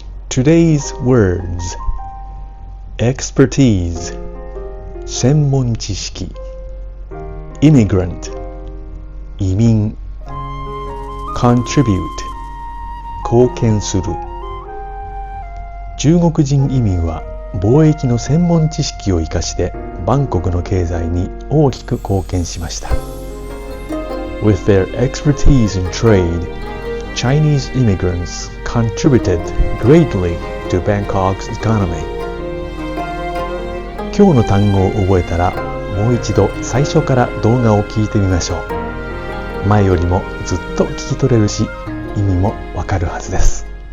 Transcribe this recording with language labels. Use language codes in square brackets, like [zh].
[en] Today's words: expertise, 専門知識 immigrant 移民 contribute 貢献する。 [ja] 中国人移民は貿易の専門知識を生かしてバンコクの経済に大きく貢献しました。 [en] With their expertise in trade, Chinese immigrants contributed greatly to Bangkok's economy. [ja] 今日の単語を覚えたら、もう一度最初から動画を聞いてみましょう。前よりもずっと聞き取れるし、意味もわかるはずです。